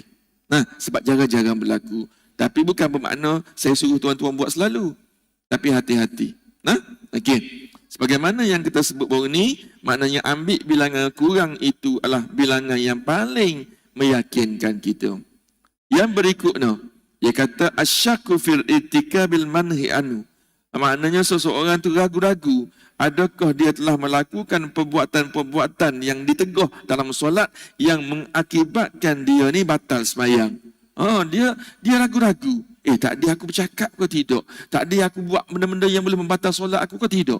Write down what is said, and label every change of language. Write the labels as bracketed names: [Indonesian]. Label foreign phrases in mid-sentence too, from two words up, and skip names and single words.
[Malay] Sebab jarang-jarang berlaku. Tapi bukan bermakna saya suruh tuan-tuan buat selalu. Tapi hati-hati. Okey. Sebagaimana yang kita sebut baru ni, maknanya ambil bilangan kurang itu adalah bilangan yang paling meyakinkan kita. [Arabic] Yang berikutnya, dia kata الشك في ارتكاب المنهي عنه. [Malay] Maknanya seseorang tu ragu-ragu, adakah dia telah melakukan perbuatan-perbuatan yang ditegah dalam solat yang mengakibatkan dia ni batal sembahyang. Dia ragu-ragu. Tadi aku bercakap ke tidak? Tadi aku buat benda-benda yang boleh membatal solat aku ke tidak?